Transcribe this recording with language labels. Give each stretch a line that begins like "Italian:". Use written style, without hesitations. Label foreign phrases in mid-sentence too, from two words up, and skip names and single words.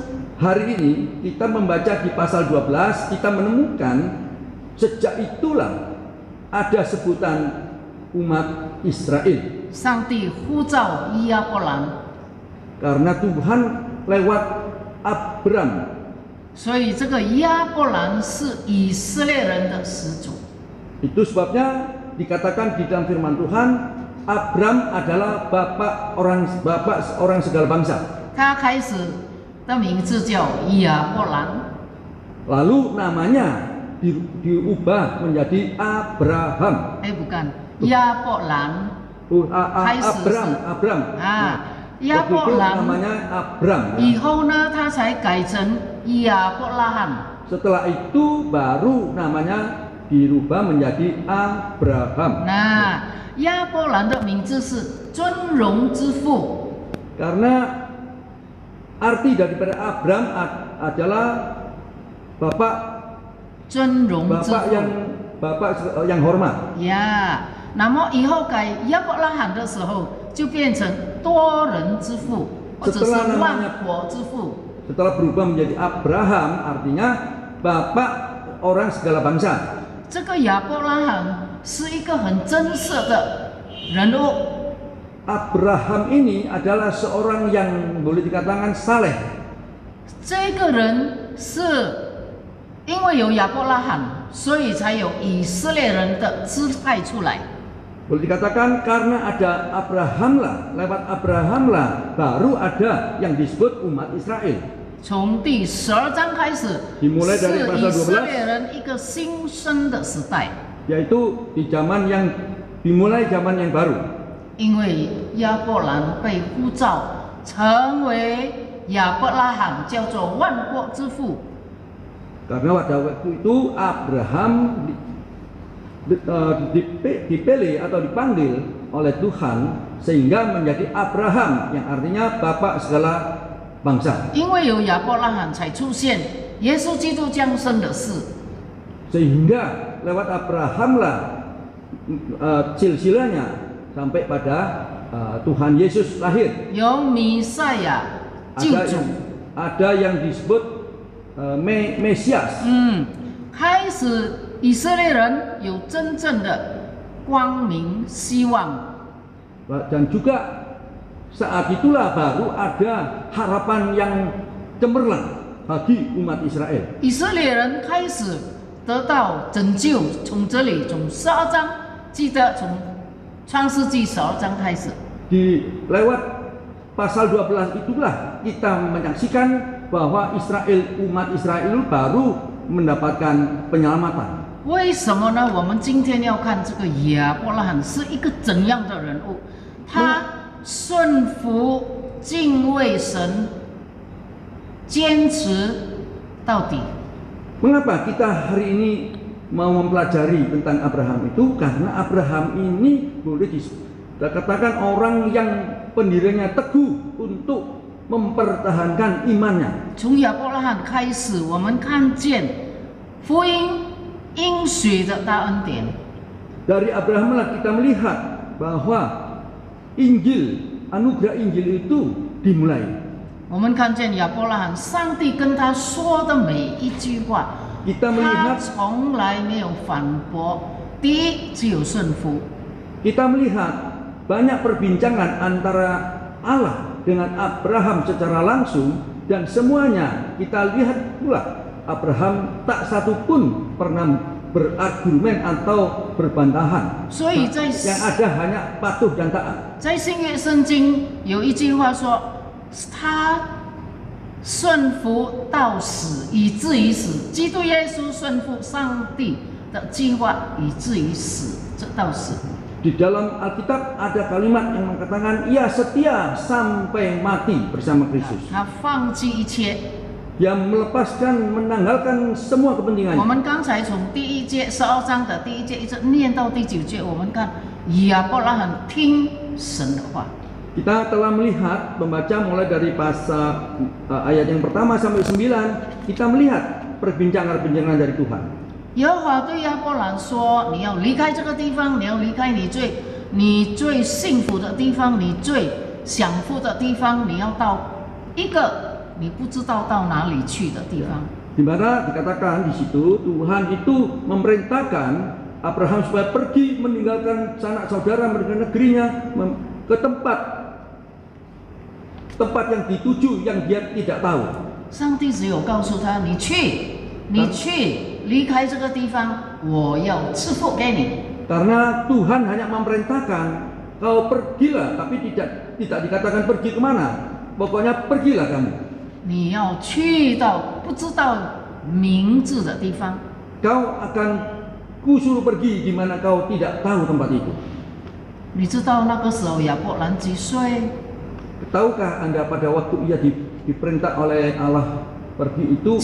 Indonesian: Hari ini kita membaca di pasal 12, kita menemukan sejak itulah ada sebutan umat Israel.
Chinese: 上帝呼召亚伯兰，
Indonesian: Karena Tuhan lewat Abram.
Chinese: 所以这个亚伯兰是以色列人的始祖。
Indonesian: Itu sebabnya dikatakan di dalam firman Tuhan, Abram adalah bapak orang segala bangsa.
Chinese: 他开始的名字叫亚伯兰，
Indonesian: Lalu namanya diubah menjadi Abraham. bukan 亚伯兰 Abram.
Chinese: 啊，亚
Indonesian: Waktu
Chinese: 伯
Indonesian: itu
Chinese: 兰
Indonesian: namanya Abram.
Chinese: 以后呢，他才改成亚伯拉罕。
Indonesian: Setelah itu baru namanya dirubah menjadi Abraham.
Chinese: 那亚伯兰的名字是尊荣之父，
Indonesian: Karena arti daripada Abram adalah bapak
Chinese: 尊荣之
Indonesian: bapak yang hormat.
Chinese: 呀。那么以后改亚伯拉罕的时候，就变成多人之父，或者是万国之父。
Indonesian: Setelah berubah menjadi Abraham, artinya bapak orang segala bangsa.
Chinese: 这个亚伯拉罕是一个很真实的人物，
Indonesian: Abraham ini adalah seorang yang boleh dikatakan saleh.
Chinese: 这个人是因为有亚伯拉罕，所以才有以色列人的姿态出来。
Indonesian: Boleh dikatakan karena ada Abraham lah, lewat Abraham lah baru ada yang disebut umat Israel.
Chinese: 从第12章开始，
Indonesian: Dimulai
Chinese: 是
Indonesian: dari
Chinese: 以
Indonesian: pasal
Chinese: 色
Indonesian: 12,
Chinese: 列人一个新生的时代。
Indonesian: yaitu dimulai zaman yang baru.
Chinese: 因为亚伯兰被呼召成为亚伯拉罕，叫做万国之父。
Indonesian: Karena pada waktu itu Abraham dipilih atau dipanggil oleh Tuhan sehingga menjadi Abraham yang artinya bapak segala bangsa.
Chinese: 因为有亚伯拉罕才出现耶稣基督降生的事。
Indonesian: Sehingga lewat Abraham lah silsilahnya sampai pada Tuhan Yesus lahir.
Chinese: 有弥赛亚救主，
Indonesian: Ada yang disebut Mesias.
Chinese: 开始以色列人有真正的光明希望。
Indonesian: Dan juga saat itulah baru ada harapan yang cemerlang bagi umat Israel.
Chinese: 以色列人开始得到拯救，从这里从12章，记得从创世纪12章开始。
Indonesian: Lewat pasal 12 itulah kita menyaksikan bahwa umat Israel baru mendapatkan penyelamatan.
Chinese: 为什么呢？我们今天要看这个亚伯拉罕是一个怎样的人物？他顺服、敬畏神，坚持到底。
Indonesian: Mengapa kita hari ini mau mempelajari tentang Abraham itu? Karena Abraham ini boleh dikatakan orang yang pendirinya teguh untuk mempertahankan imannya.
Chinese: 从亚伯拉罕开始，我们看见福音应许的大恩典。
Indonesian: Dari Abraham lah kita melihat bahwa anugerah Injil itu dimulai.
Chinese: 我们看见亚伯拉罕，上帝跟他说的每一句话，
Indonesian: Kita
Chinese: 他
Indonesian: melihat
Chinese: 从来没有反驳。第一，只有顺服。
Indonesian: kita melihat banyak perbincangan antara Allah dengan Abraham secara langsung dan semuanya kita lihat pula Abraham tak satu pun pernah berargumen atau berbantahan.
Chinese: 所以在
Indonesian: Yang ada hanya patuh dan taat.
Chinese: 在新约圣经有一句话说，他顺服到死，以至于死。基督耶稣顺服上帝的计划，以至于死，这到死。
Indonesian: Di dalam Alkitab ada kalimat yang mengatakan ia setia sampai mati bersama Kristus.
Chinese: 他放弃一切。
Indonesian: Dia melepaskan, menanggalkan semua
Chinese: 我
Indonesian: kepentingannya.
Chinese: 们刚才从第1节12章的第1节一直念到第9节，我们看亚伯拉罕听神的话。
Indonesian: Kita telah melihat, membaca mulai dari pasal ayat yang pertama sampai 9, kita melihat perbincangan-perbincangan dari Tuhan.
Chinese: 耶和华对亚伯兰说：“你要离开这个地方，你要离开你最幸福的地方，你最享福的地方，你要到一个你不知道到哪里去的地方。”
Indonesian: Di mana dikatakan di situ Tuhan itu memerintahkan Abraham supaya pergi meninggalkan sanak saudara, meninggalkan negerinya ke tempat tempat yang dituju yang dia tidak tahu.
Chinese: 上帝只有告诉他：“你去，离开这个地方，我要赐福给你。”
Indonesian: Karena Tuhan hanya memerintahkan kau pergilah, tapi tidak dikatakan pergi kemana. Pokoknya pergilah kamu.
Chinese: 你要去到不知道名字的地方。
Indonesian: Kau akan kusuruh pergi di mana kau tidak tahu tempat itu.
Chinese: 你知道那个时候亚伯兰几岁？
Indonesian: Tahukah Anda pada waktu ia diperintah oleh Allah pergi itu